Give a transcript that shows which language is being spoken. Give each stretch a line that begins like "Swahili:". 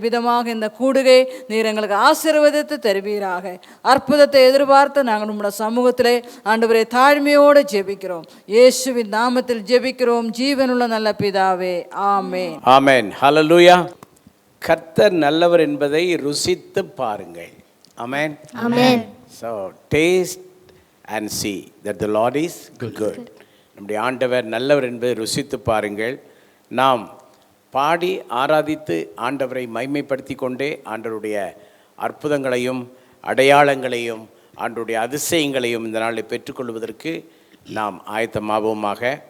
Tamil: விதமாக இந்த கூடுகை நீர் எங்களுக்கு ஆசீர்வதித்து தருவீராக. அற்புதத்தை எதிர்பார்த்து நாங்கள் நம்முடைய சமூகத்திலே ஆண்டவரே தாழ்மையோடு ஜெபிக்கிறோம். இயேசுவின் நாமத்தில் ஜெபிக்கிறோம் ஜீவனுள்ள நல்ல பிதாவே, ஆமென். ஆமென். ஹல்லேலூயா. கர்த்தர் நல்லவர் என்பதை ருசித்து பாருங்கள்.
English: Amen. Amen. So taste and see that the Lord is good.
Tamil: நம்முடைய ஆண்டவர் நல்லவர் என்பதை ருசித்து பாருங்கள். நாம் பாடி ஆராதித்து ஆண்டவரை மைமைப்படுத்தி கொண்டே ஆண்டவருடைய அற்புதங்களையும் அடையாளங்களையும் ஆண்டவருடைய அதிசயங்களையும் இந்த நாளில் பெற்றுக்கொள்வதற்கு நாம் ஆயத்தமாவோமாக.